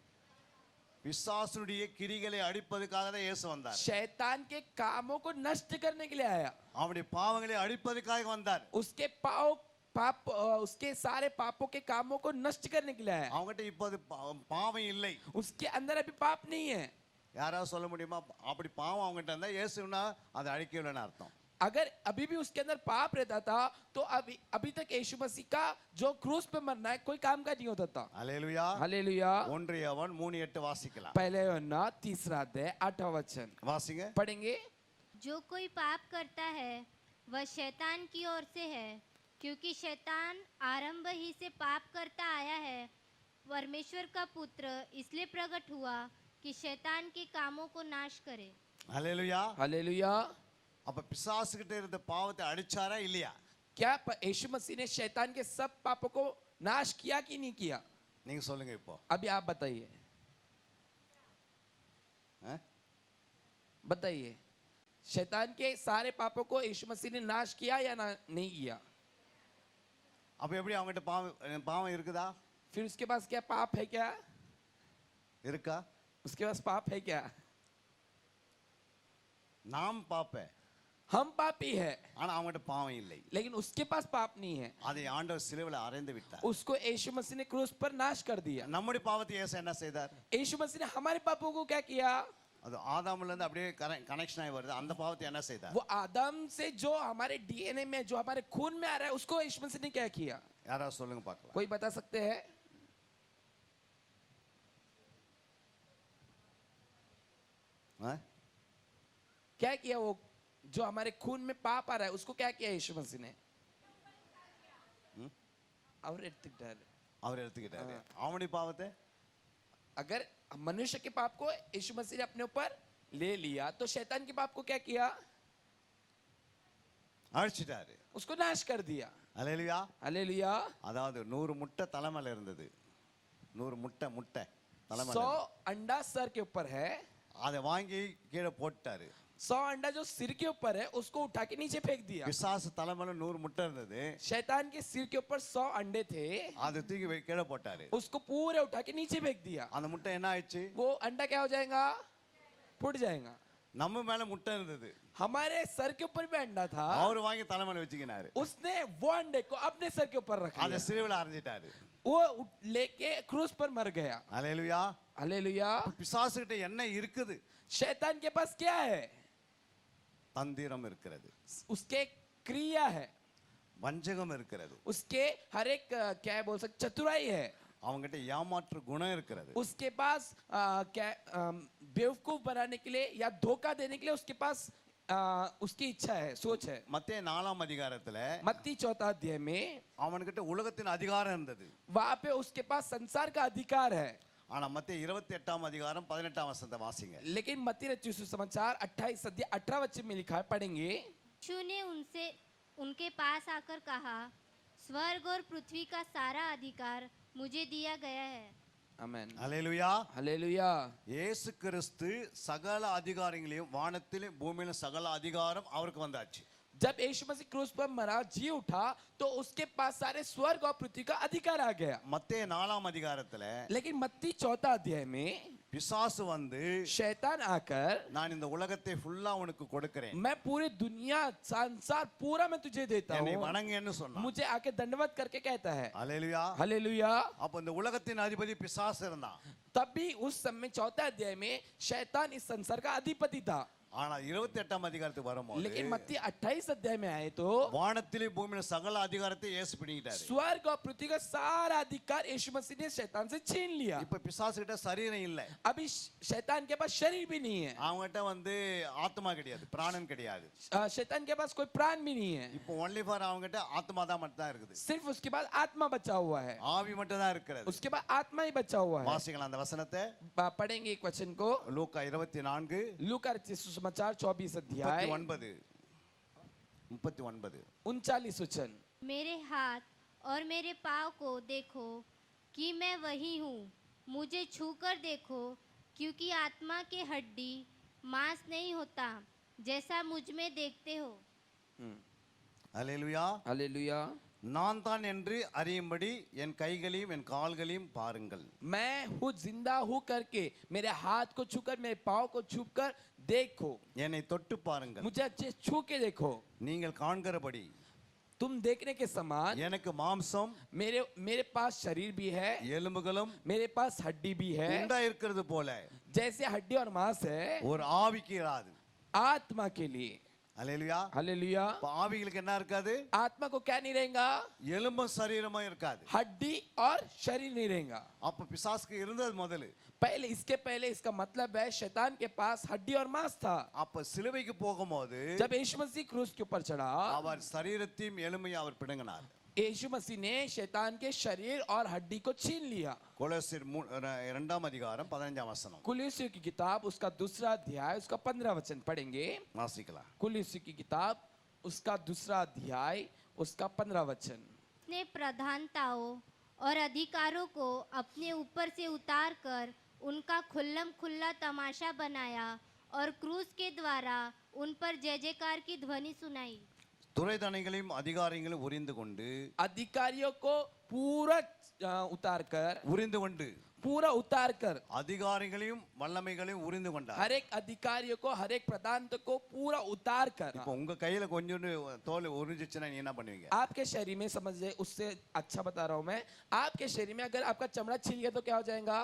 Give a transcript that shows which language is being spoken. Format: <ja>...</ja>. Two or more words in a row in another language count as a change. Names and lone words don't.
<ta>பிசாசுடைய கிரிகளை அழிப்பதற்காக தான் இயேசு வந்தார்.</ta> <hi>शैतान के कामों को नष्ट करने के लिए आया.</hi> <ta>அவருடைய பாவங்களை அழிப்பதற்காக வந்தார்.</ta> <hi>उसके पाप उसके सारे पापों के कामों को नष्ट करने के लिए आया.</hi> <ta>அவங்ககிட்ட இப்போது பாவம் இல்லை.</ta> <hi>उसके अंदर अभी पाप नहीं है.</hi> <ta>யாராவது சொல்ல முடியுமா? அப்படி பாவம் அவங்ககிட்ட இருந்தா இயேசுனா அதை அழிக்கலன்னு அர்த்தம்.</ta> <hi>अगर अभी भी उसके अंदर पाप रहता था तो अभी तक यीशु मसीह का जो क्रूस पे मरना है कोई काम का नहीं होता था.</hi> <ta>அல்லேலூயா.</ta> <hi>हालेलुया.</hi> <ta>1 யோவான் 3:8 வாசிக்கலாம்.</ta> <hi>पहले यूहन्ना 3 अध्याय 8वां वचन</hi> <ta>வாசிங்க.</ta> <hi>पढ़ेंगे. जो कोई पाप करता है वह शैतान की ओर से है, क्योंकि शैतान आरंभ ही से पाप करता आया है. परमेश्वर का पुत्र इसलिए प्रकट हुआ कि शैतान के कामों को नाश करे.</hi> <ta>அல்லேலூயா.</ta> <hi>हालेलुया.</hi> <ta>அப்ப பிசாசு கிட்ட இருந்த பாவத்தை அழிச்சாரா இல்லையா?</ta> <hi>क्या यीशु मसीह ने शैतान के सब पापों को नाश किया कि नहीं किया?</hi> <ta>நீங்க சொல்லுங்க இப்போ.</ta> <hi>अभी आप बताइए. बताइए. शैतान के सारे पापों को यीशु मसीह ने नाश किया या नहीं किया?</hi> <ta>அப்ப எப்படி அவங்ககிட்ட பாவம் இருக்குதா?</ta> <hi>फिर उसके पास क्या पाप है? क्या</hi> <ta>இருக்கா?</ta> <hi>उसके पास पाप है? क्या</hi> <ta>நாம் பாப்பே.</ta> <hi>हम पापी है,</hi> <ta>ஆனா அவங்ககிட்ட பாவம் இல்லை.</ta> <hi>लेकिन उसके पास पाप नहीं है.</hi> <ta>அதை ஆண்டவர் சிலுவையில அறைந்து விட்டார்.</ta> <hi>उसको यीशु मसीह ने क्रूस पर नाश कर दिया.</hi> <ta>நம்முடைய பாவத்தை இயேசு என்ன செய்தார்?</ta> <hi>यीशु मसीह ने हमारे पापों को क्या किया?</hi> <ta>அது ஆதாம்ல இருந்து அப்படியே கனெக்ஷன் ஆகி வருது. அந்த பாவத்தை என்ன செய்தார்?</ta> <hi>वो आदम से जो हमारे डीएनए में जो हमारे खून में आ रहा है उसको यीशु मसीह ने क्या किया?</hi> <ta>யாராவது சொல்லுங்க பார்க்கலாம்.</ta> <hi>कोई बता सकते हैं? क्या किया? वो जो हमारे खून में पाप आ रहा है उसको क्या किया यीशु मसीह ने? और</hi> <ta>அவர் எடுத்துக்கிட்டாரு. அவனுடைய பாவத்தை</ta> <hi>अगर मनुष्य के पाप को यीशु मसीह ने अपने ऊपर ले लिया तो शैतान के पाप को क्या किया?</hi> <ta>அழிச்சிட்டாரு.</ta> <hi>उसको नाश कर दिया.</hi> <ta>அல்லேலூயா.</ta> <hi>हालेलुया.</hi> <ta>அதாவது 100 முட்டை தலைமையில இருந்தது. 100 முட்டை தலைமையில.</ta> <hi>100 अंडा सर के ऊपर है.</hi> <ta>அதை வாங்கி கீழே போட்டாரு.</ta> <hi>100 अंडा जो सिर के ऊपर है उसको उठा के नीचे फेंक दिया.</hi> <ta>பிசாசு தலைமையில 100 முட்டை இருந்தது.</ta> <hi>शैतान के सिर के ऊपर 100 अंडे थे.</hi> <ta>அதை தூக்கி கீழே போட்டாரு.</ta> <hi>उसको पूरे उठा के नीचे फेंक दिया.</hi> <ta>அந்த முட்டை என்ன ஆயிடுச்சு?</ta> <hi>वो अंडा क्या हो जाएगा? फूट जाएगा.</hi> <ta>நம்ம மேல முட்டை இருந்தது.</ta> <hi>हमारे सर के ऊपर भी अंडा था.</hi> <ta>அவர் வாங்கி தலைமையில வச்சுக்கினாரு.</ta> <hi>उसने वो अंडे को अपने सर के ऊपर रख</hi> <ta>அதை</ta> <hi>लिया.</hi> <ta>சிலுவையில அறைஞ்சிட்டாரு.</ta> <hi>वो लेके क्रूस पर मर गया.</hi> <ta>அல்லேலூயா.</ta> <hi>हालेलुया.</hi> <ta>பிசாசு கிட்ட என்ன இருக்குது?</ta> <hi>शैतान के पास क्या है?</hi> <ta>தந்திரம் இருக்கிறது.</ta> <hi>उसके क्रिया है.</hi> <ta>வஞ்சகம் இருக்கிறது.</ta> <hi>उसके हर एक क्या बोल सकते चतुराई है.</hi> <ta>அவங்ககிட்ட ஏமாற்று குணம் இருக்கிறது.</ta> <hi>उसके पास क्या बेवकूफ बनाने के लिए या धोखा देने के लिए उसके पास उसकी इच्छा है, सोच है.</hi> <ta>மத்தேயு 4ஆம் அதிகாரத்துல</ta> <hi>मत्ती 4 अध्याय में</hi> <ta>அவன்கிட்ட உலகத்தின் அதிகாரம் இருந்தது.</ta> <hi>वहां पे उसके पास संसार का अधिकार है.</hi> <ta>ஆனா மத்தேயு 28ஆம் அதிகாரம் 18ஆம் வசனத்தை வாசிங்க.</ta> <hi>लेकिन मत्ती रचित सुसमाचार 28 अध्याय 18 वचन में लिखा है, पढ़ेंगे. यीशु ने उनसे उनके पास आकर कहा, स्वर्ग और पृथ्वी का सारा अधिकार मुझे दिया गया है. आमेन.</hi> <ta>அல்லேலூயா.</ta> <hi>हालेलुया.</hi> <ta>இயேசு கிறிஸ்து சகல அதிகாரங்களையும் வானத்திலும் பூமியிலும் சகல அதிகாரம் அவருக்கு வந்தாச்சு.</ta> <hi>जब यीशु मसीह क्रूस पर मरा जी उठा तो उसके पास सारे स्वर्ग और पृथ्वी का अधिकार आ गया।</hi> <ta>மத்தேயு 4ஆம் அதிகாரத்துல</ta> <hi>लेकिन मत्ती 4 अध्याय में</hi> <ta>பிசாசு வந்து</ta> <hi>शैतान आकर</hi> <ta>நான் இந்த உலகத்தை ஃபுல்லா உனக்கு கொடுக்கிறேன்,</ta> <hi>मैं पूरी दुनिया संसार पूरा मैं तुझे देता</hi> <ta>என்னை</ta> <hi>हूँ,</hi> <ta>வணங்குன்னு சொன்னான்.</ta> <hi>मुझे आके दंडवत करके कहता है।</hi> <ta>அல்லேலூயா.</ta> <hi>हालेलुया।</hi> <ta>அப்ப இந்த உலகத்தின் அதிபதி பிசாசு இருந்தான்.</ta> <hi>तभी उस समय 4 अध्याय में शैतान इस संसार का अधिपति था।</hi> <ta>ஆனா 28ஆம் அதிகாரத்துக்கு வரும்போது</ta> <hi>लेकिन मत्ती 28 अध्याय में आए तो</hi> <ta>வானத்திலே பூமியில சகல அதிகாரத்தை இயேசு பிடிக்கிட்டாரு.</ta> <hi>स्वर्ग और पृथ्वी का सारा अधिकार यीशु मसीह ने शैतान से छीन लिया।</hi> <ta>இப்ப பிசாசு கிட்ட சரீரம் இல்ல,</ta> <hi>अभी शैतान के पास शरीर भी नहीं है,</hi> <ta>அவங்ககிட்ட வந்து ஆத்மா கிடையாது, பிராணன் கிடையாது.</ta> <hi>शैतान के पास कोई प्राण भी नहीं है,</hi> <ta>இப்போ</ta> <en>only for</en> <ta>அவங்ககிட்ட ஆத்மா தான் மட்டும் தான் இருக்குது,</ta> <hi>सिर्फ उसके बाद आत्मा बचा हुआ है,</hi> <ta>ஆவி மட்டும் தான் இருக்கிறது.</ta> <hi>उसके बाद आत्मा ही बचा हुआ है।</hi> <ta>வாசிக்கலாம் அந்த வசனத்தை.</ta> <hi>पढ़ेंगे एक वचन को,</hi> <ta>லூக்கா 24 लूका सुसमाचार 24 अध्याय 39</ta> <hi>39 वचन। मेरे हाथ और मेरे पाँव को देखो कि मैं वही हूँ, मुझे छूकर देखो, क्योंकि आत्मा के हड्डी मांस नहीं होता जैसा मुझ में देखते हो।</hi> <ta>அல்லேலூயா.</ta> <hi>हालेलुया।</hi> <ta>நான் தான் என்று அறியும்படி என் கைகளையும் என் கால்களையும் பாருங்கள்.</ta> <hi>मैं हूँ जिंदा हूँ करके मेरे हाथ को छूकर मेरे पाँव को छूकर देखो,</hi> <ta>என்னை தொட்டு பாருங்கள்.</ta> <hi>मुझे अच्छे छू के देखो।</hi> <ta>நீங்கள் காண்கிறபடி</ta> <hi>तुम देखने के समान</hi> <ta>எனக்கு மாம்சம்</ta> <hi>मेरे पास शरीर भी है,</hi> <ta>எலும்புகளும்</ta> <hi>मेरे पास हड्डी भी है,</hi> <ta>உண்டா இருக்கிறது போல</ta> <hi>जैसे हड्डी और मांस है</hi> <ta>ஒரு ஆவிக்கு இராது.</ta> <hi>आत्मा के लिए।</hi> <ta>அல்லேலூயா.</ta> <hi>हालेलुया।</hi> <ta>இப்ப ஆவிகளுக்கு என்ன இருக்காது?</ta> <hi>आत्मा को क्या नहीं रहेगा?</hi> <ta>எலும்பும் சரீரமும் இருக்காது.</ta> <hi>हड्डी और शरीर नहीं रहेगा।</hi> <ta>அப்ப பிசாசுக்கு இருந்தது முதல்ல.</ta> <hi>इसके पहले इसका मतलब है शैतान के पास हड्डी और मांस था।</hi> <ta>அப்ப சிலுவைக்கு போகும்போது</ta> <hi>जब यीशु मसीह क्रूस के ऊपर चढ़ा,</hi> <ta>அவர் சரீரத்தையும் எலும்பையும் அவர் பிடுங்கினார்.</ta> <hi>यीशु मसीह ने शैतान के शरीर और हड्डी को छीन लिया।</hi> <ta>கொலோசியர் 2ஆம் அதிகாரம் 15ஆம் வசனம்</ta> <hi>कुलुस्सियों की किताब उसका 2 अध्याय उसका 15 वचन पढ़ेंगे।</hi> <ta>வாசிக்கலாம்.</ta> <hi>कुलुस्सियों की किताब उसका 2 अध्याय उसका 15 वचन। ने प्रधानताओं और अधिकारों को अपने ऊपर से उतार कर उनका खुल्लम खुल्ला तमाशा बनाया और क्रूस के द्वारा उन पर जय जयकार की ध्वनि सुनाई।</hi> <ta>துரைதனைகளையும் அதிகாரங்களையும் உரிந்து கொண்டு</ta> <hi>अधिकारियों को पूरा उतार कर</hi> <ta>அதிகாரிகளையும் வல்லமைகளையும் உரிந்து கொண்டார்.</ta> <hi>हर एक अधिकारियों को हर एक प्रधान को पूरा उतार कर।</hi> <ta>இப்போ உங்க கையில கொஞ்சோண்டு தோல் உரிஞ்சிச்சுனா நீ என்ன பண்ணுவீங்க?</ta> <hi>आपके शरीर में समझिए, उससे अच्छा बता रहा हूं मैं, आपके शरीर में अगर आपका चमड़ा छिल गया तो क्या हो जाएगा?</hi>